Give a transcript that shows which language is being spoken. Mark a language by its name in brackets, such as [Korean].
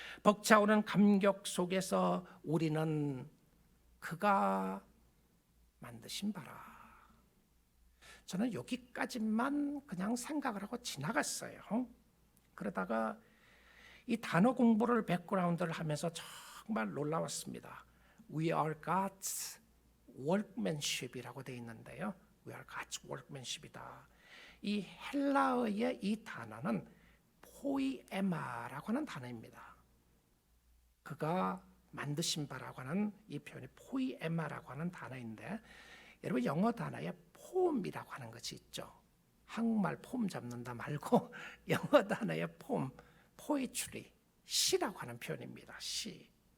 [Korean] 벅차오는 감격 속에서 우리는 그가 만드신 바라. 저는 여기까지만 그냥 생각을 하고 지나갔어요. 그러다가 이 단어 공부를, 백그라운드를 하면서 정말 놀라웠습니다. [English] We are God's workmanship이라고 [Korean] 되어 있는데요, [English] We are God's workmanship이다. [Korean] 이 헬라어의 이 단어는 포이에마라고 하는 단어입니다. 그가 만드신 바라고 하는 이 표현이 포이에마라고 하는 단어인데, 여러분 영어 단어에 폼이라고 하는 것이 있죠. 한국말 폼 잡는다 말고 영어 단어의 폼, 포이츄리, 시라고 하는 표현입니다. 시.